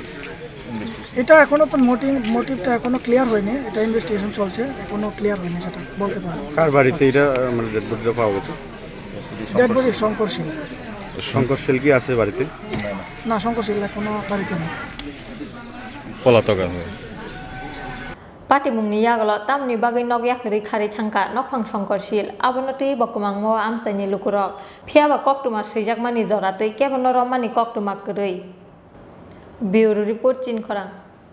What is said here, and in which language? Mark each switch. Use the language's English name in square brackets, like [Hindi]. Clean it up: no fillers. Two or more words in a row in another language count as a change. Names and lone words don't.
[Bangla] এটা এখনো তো মোটিভটা এখনো ক্লিয়ার হয়নি এটা ইনভেস্টিগেশন চলছে এখনো ক্লিয়ার হয়নি সেটা বলতে পারবো কার বাড়িতে এটা মানে [English] dead bodyটা [Bangla] পাওয়া গেছে [English] dead body শঙ্করশীল [Bangla] শঙ্করশীল কি আছে বাড়িতে না শঙ্করশীল এখনো বাড়িতে নেই পলাতক [Kok Borok] Patimungni yaglo tamni bagai nog yakri khari thangka nokphang songkorsil abonoti bokumangmo amsaini lukurok phiaba koktuma seijakmani joratui kebono romani koktuma krui [English] Bureau report [Kok Borok] Chin Khorang